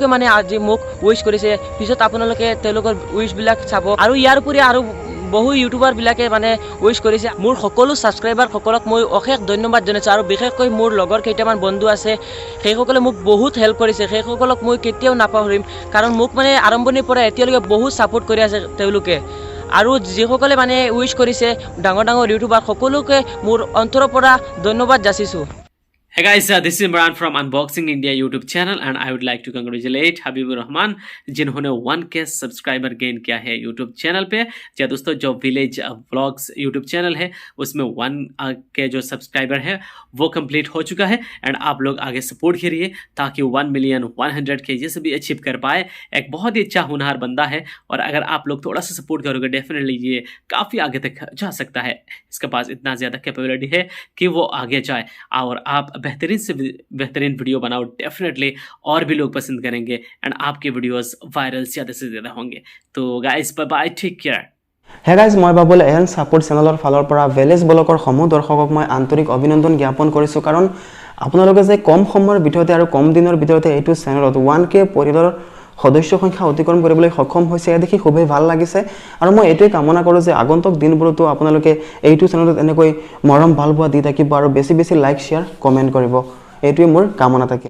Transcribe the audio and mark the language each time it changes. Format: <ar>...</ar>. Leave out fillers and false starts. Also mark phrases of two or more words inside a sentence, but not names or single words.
<as>মানে আজি মোক উইশ কৰিছে পিছত আপোনালোকে তেওঁলোকৰ উইশবিলাক চাব আৰু ইয়াৰ উপৰি আৰু বহু ইউটিউবাৰ বিলাকে মানে উইশ কৰিছে মোৰ সকলো সাবস্ক্রাইবাৰ সকলক মই অশেষ ধন্যবাদ জনাইছোঁ আৰু বিশেষকৈ মোৰ লগৰ কেইটামান বন্ধু আছে সেইসকলে মোক বহুত হেল্প কৰিছে সেইসকলক মই কেতিয়াও নাপাহৰিম কাৰণ মোক মানে আৰম্ভণিৰ পৰা এতিয়ালৈকে বহুত সাপোৰ্ট কৰি আছে তেওঁলোকে আৰু যিসকলে মানে উইশ কৰিছে ডাঙৰ ইউটিউবাৰ সকলোকে মোৰ অন্তৰৰ পৰা ধন্যবাদ যাচিছোঁ</as> <en>Hey guys, this is Imran from Unboxing India YouTube channel and I would like to congratulate Habibur Rahman</en> <hi>जिन्होंने 1k सब्सक्राइबर गेन किया है YouTube चैनल पे। जी दोस्तों, जो विलेज व्लॉग्स YouTube चैनल है उसमें 1k जो सब्सक्राइबर है वो कंप्लीट हो चुका है एंड आप लोग आगे सपोर्ट करिए ताकि 1,100,000 ये सभी अचीव कर पाए। एक बहुत ही अच्छा होनहार बंदा है और अगर आप लोग थोड़ा सा सपोर्ट करोगे डेफिनेटली ये काफ़ी आगे तक जा सकता है। इसके पास इतना ज़्यादा कैपेबिलिटी है कि वो आगे जाए और आप बेहतरीन से बेहतरीन वीडियो बनाओ डेफिनेटली और भी लोग पसंद करेंगे एंड आपके</hi> <en>videos viral</en> <hi>ज़्यादा से ज़्यादा होंगे।</hi> <en>तो guys bye bye, take care। hey guys</en> <as>মই বাবুল এন সাপোৰ্ট চেনেলৰ ফালৰ পৰা ভিলেজ ব্লগৰ সমূহ দৰ্শকক মই আন্তৰিক অভিনন্দন জ্ঞাপন কৰিছোঁ কাৰণ আপোনালোকে যে কম সময়ৰ ভিতৰতে আৰু কম দিনৰ ভিতৰতে এইটো চেনেলত 1k পৰিয়ালৰ সদস্য সংখ্যা অতিক্ৰম কৰিবলৈ সক্ষম হৈছে দেখি খুবেই ভাল লাগিছে আৰু মই এইটোৱে কামনা কৰোঁ যে আগন্তুক দিনবোৰতো আপোনালোকে এইটো চেনেলত এনেকৈ মৰম ভালপোৱা দি থাকিব আৰু বেছি</as> <en>like share comment</en> <as>কৰিব এইটোৱে মোৰ কামনা থাকে।</as>